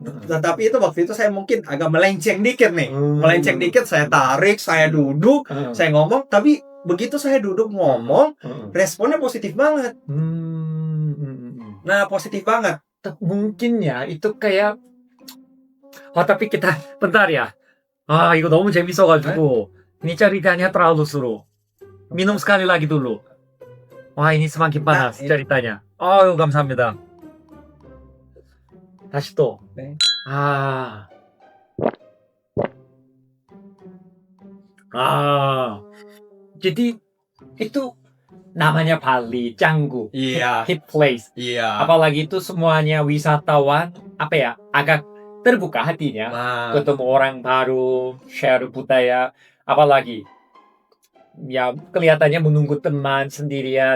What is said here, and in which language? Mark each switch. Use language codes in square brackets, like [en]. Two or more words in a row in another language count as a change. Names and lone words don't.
[id] Tetapi itu waktu itu saya mungkin agak melenceng dikit nih, saya tarik, saya duduk, saya ngomong, tapi begitu saya duduk ngomong, responnya positif banget. Nah, positif banget. Mungkin ya itu kayak tapi kita bentar ya. [ko] 이거 너무 재밌어가지고 [id] ini ceritanya terlalu seru. Minum sekali lagi dulu. Wah, ini semakin panas ceritanya. [ko] 감사합니다. 다시 또. [id] Jadi itu namanya Bali, Canggu, [en] hit place. [id] Apalagi itu semuanya wisatawan, agak terbuka hatinya, ketemu orang baru, share budaya, apalagi ya kelihatannya menunggu teman sendirian.